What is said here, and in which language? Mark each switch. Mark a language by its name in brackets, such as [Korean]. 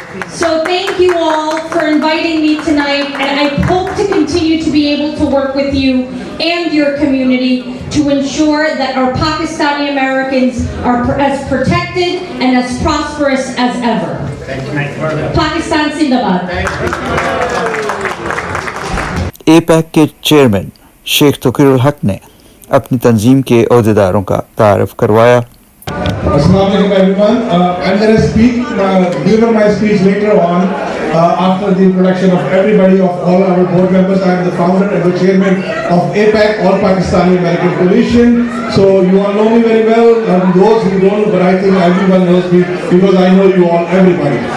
[English] So thank you all for inviting me tonight, and I hope to continue to be able to work with you and your community to ensure that our Pakistani Americans are as protected and as prosperous as ever. Pakistan Zindabad. [Urdu] APEC کے chairman شیخ توقیر الحق نے اپنی تنظیم کے عہدیداروں کا تعارف کروایا. [English] Assalamu alaikum everyone. I'm going to speak, deliver my speech later on after the introduction of everybody, of all our board members. I am the founder and the chairman of APEC, All Pakistani American Coalition. So you all know me very well. Those who don't, but I think everyone knows me because I know you all, everybody.